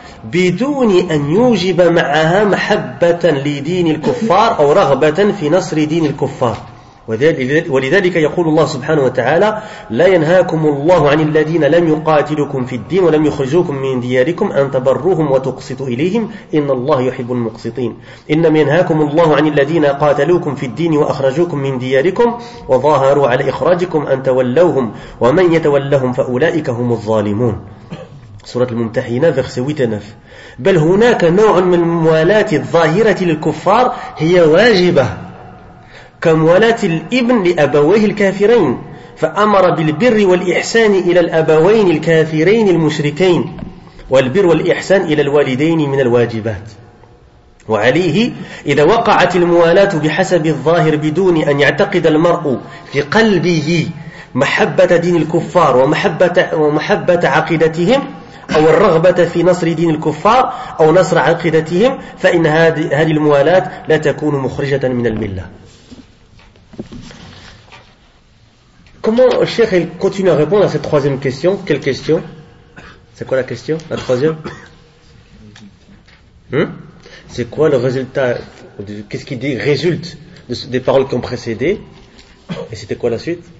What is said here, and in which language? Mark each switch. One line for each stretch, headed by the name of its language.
Arabic: بدون أن يوجب معها محبة لدين الكفار أو رغبة في نصر دين الكفار ولذلك يقول الله سبحانه وتعالى لا ينهاكم الله عن الذين لم يقاتلكم في الدين ولم يخرجوكم من دياركم أن تبروهم وتقسطوا إليهم إن الله يحب المقسطين إنما ينهاكم الله عن الذين قاتلوكم في الدين وأخرجوكم من دياركم وظاهروا على إخراجكم أن تولوهم ومن يتولهم فأولئك هم الظالمون. سورة الممتحنة
French: verset 8 et 9.
Arabic: بل هناك نوع من الموالاة الظاهرة للكفار هي واجبة كموالاة الابن لأبويه الكافرين فأمر بالبر والإحسان إلى الأبوين الكافرين المشركين والبر والإحسان إلى الوالدين من الواجبات وعليه إذا وقعت الموالاة بحسب الظاهر بدون أن يعتقد المرء في قلبه محبة دين الكفار ومحبة عقيدتهم أو الرغبة في نصر دين الكفار أو نصر عقيدتهم فإن هذه الموالاة لا تكون مخرجة من الملة.
French: Comment le cheikh continue à répondre à cette troisième question? Quelle question? C'est quoi la question? La troisième? C'est quoi le résultat de, qu'est-ce qui résulte de, des paroles qui ont précédé? Et c'était quoi la suite?